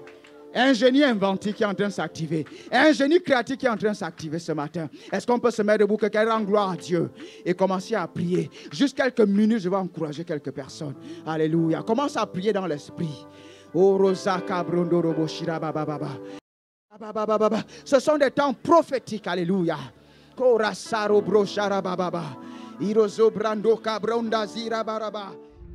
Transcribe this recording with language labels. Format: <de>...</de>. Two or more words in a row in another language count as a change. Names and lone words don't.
<fr>Un génie inventif qui est en train de s'activer. Un génie créatif qui est en train de s'activer ce matin. Est-ce qu'on peut se mettre debout, quelqu'un rend gloire à Dieu et commencer à prier? Juste quelques minutes, je vais encourager quelques personnes. Alléluia. Commence à prier dans l'esprit. Ce sont des temps prophétiques. Alléluia. Korasaro bro sharababa. Irozo brando kabronda zira baraba.</fr>